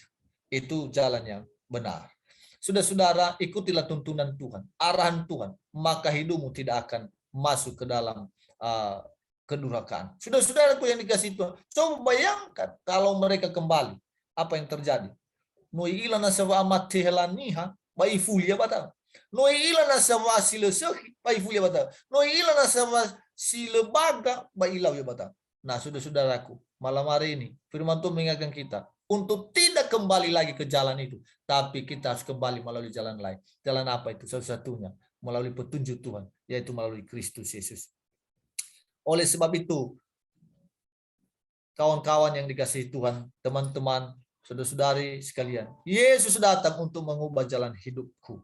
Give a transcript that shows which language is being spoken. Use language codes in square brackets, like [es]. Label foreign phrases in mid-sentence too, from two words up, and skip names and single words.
[id] Itu jalan yang benar. Saudara-saudara, ikutilah tuntunan Tuhan, arahan Tuhan, maka hidupmu tidak akan masuk ke dalam kedurhakaan. Saudara-saudaraku yang dikasihi Tuhan, coba bayangkan kalau mereka kembali, apa yang terjadi? Noi ilana sawa amati helaniha, baifulia batang. Noi ilana sawa silesehi, baifulia batang. Noi ilana sawa silebaga, bailau ya batang. Nah, saudara-saudaraku, malam hari ini firman Tuhan mengingatkan kita untuk tidak kembali lagi ke jalan itu, tapi kita harus kembali melalui jalan lain. Jalan apa itu? Satu-satunya melalui petunjuk Tuhan, yaitu melalui Kristus Yesus. Oleh sebab itu, kawan-kawan yang dikasihi Tuhan, teman-teman, saudara-saudari sekalian, Yesus datang untuk mengubah jalan hidupku.